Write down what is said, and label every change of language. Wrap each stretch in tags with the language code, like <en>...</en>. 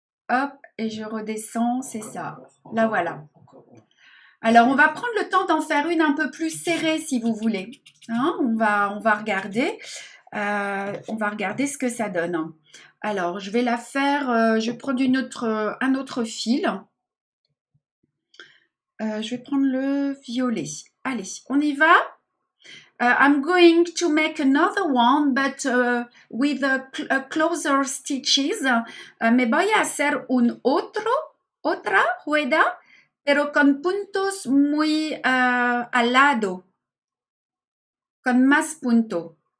<fr>Hop, et je redescends, c'est ça. Là, voilà. Alors, on va prendre le temps d'en faire une un peu plus serrée, si vous voulez. Hein, on va regarder. On va regarder ce que ça donne. Alors, je vais la faire, je vais prendre un autre fil. Je vais prendre le violet. Allez, on y va.</fr> <en>I'm going to make another one, but with closer stitches.</en> <es>Me voy a hacer otra rueda, pero con puntos muy al lado, con más puntos.</es>